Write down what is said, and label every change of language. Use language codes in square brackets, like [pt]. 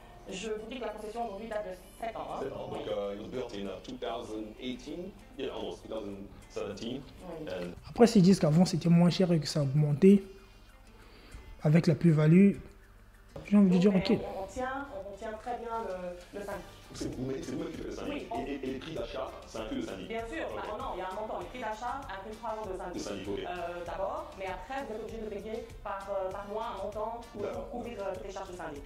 [fr] Je vous dis que la concession aujourd'hui date de 7 ans. Hein. 7 ans. Donc, [en] it was built in 2018, yeah, almost 2017. [fr] Après, s'ils disent qu'avant c'était moins cher et que ça a augmenté, avec la plus-value, j'ai envie de dire ok. On tient très bien le syndic. C'est vous qui faites le syndic. Oui, et les prix d'achat, c'est inclus le syndic. Bien sûr, okay. Non, il y a un montant. Les prix d'achat incluent 3 ans de syndic. Okay. D'abord, mais après, vous êtes obligé de payer par mois un montant pour couvrir toutes les charges de syndic.